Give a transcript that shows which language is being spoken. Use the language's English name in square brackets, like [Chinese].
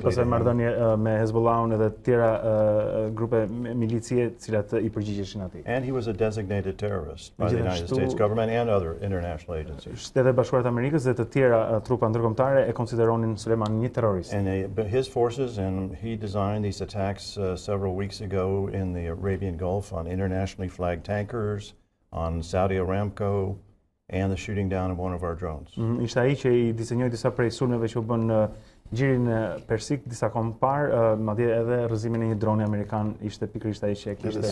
[Albanian] Kishte pasur marrëdhënie me Hezbollahun edhe të tjera grupe milicie të cilat i përgjigjeshin atij. [English] And he was a designated terrorist by the United States government and other international agencies. [Albanian] Shtetet e Bashkuara të Amerikës dhe të tjera trupa ndërkombëtare e konsideronin Soleimani një terrorist. [English] And his forces, and he designed these attacks several weeks ago in the Arabian Gulf on internationally flagged tankers, on Saudi Aramco, and the shooting down of one of our drones. [Albanian] Ishte ai që i disenjoi disa prej sulmeve që u bën në gjirin persik disa kohë më parë, madje edhe rrëzimin e një droni amerikan ishte pikërisht ai që e kishte